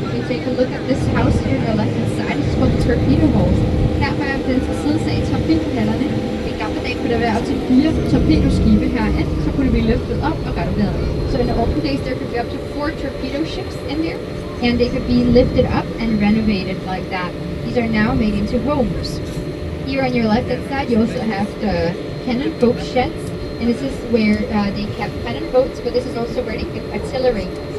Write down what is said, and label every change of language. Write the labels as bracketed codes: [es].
[en] take a look at this house here on the left hand side. It's called the torpedo holes. [da] Her på venstre side af torpedohallerne. I gamle dage kunne der være op til 4 torpedoskibe herinde, så kunne det blive løftet op og renoveret. [en] So in the olden days there could be up to 4 torpedo ships in there, and they could be lifted up and renovated like that. These are now made into homes. Here on your left hand side you also have the cannon boat sheds, and this is where they kept cannon boats, but this is also where they kept artillery.